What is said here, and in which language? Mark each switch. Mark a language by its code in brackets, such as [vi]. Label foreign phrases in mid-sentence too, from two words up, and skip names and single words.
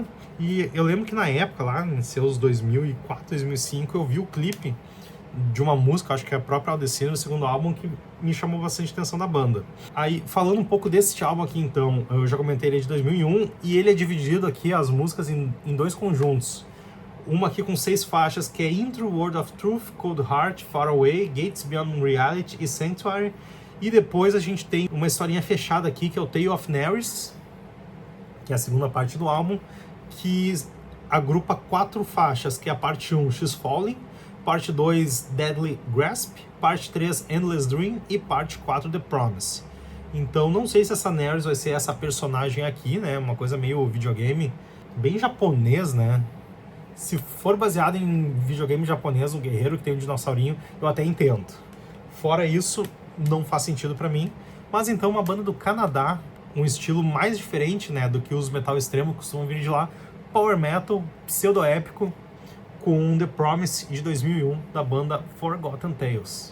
[pt] E eu lembro que na época, lá em seus 2004, 2005, eu vi o clipe de uma música, acho que é a própria Aldecina, do segundo álbum, que me chamou bastante atenção da banda. Aí, falando um pouco desse álbum aqui, então, eu já comentei ele de 2001, e ele é dividido aqui, as músicas, em dois conjuntos. Uma aqui com 6 faixas, que é Into the World of Truth, Cold Heart, Far Away, Gates Beyond Reality e Sanctuary. E depois a gente tem uma historinha fechada aqui, que é o Tale of Neris, que é a segunda parte do álbum, que agrupa 4 faixas, que é a parte 1, She's Falling, parte 2, Deadly Grasp, parte 3, Endless Dream e parte 4, The Promise. Então não sei se essa Neris vai ser essa personagem aqui, né, uma coisa meio videogame, bem japonês, né. Se for baseado em videogame japonês, um guerreiro que tem um dinossaurinho, eu até entendo. Fora isso, não faz sentido pra mim. Mas então uma banda do Canadá, um estilo mais diferente, né, do que os metal extremo costumam vir de lá, [en] power metal, [pt] pseudo-épico, com The Promise de 2001, da banda Forgotten Tales.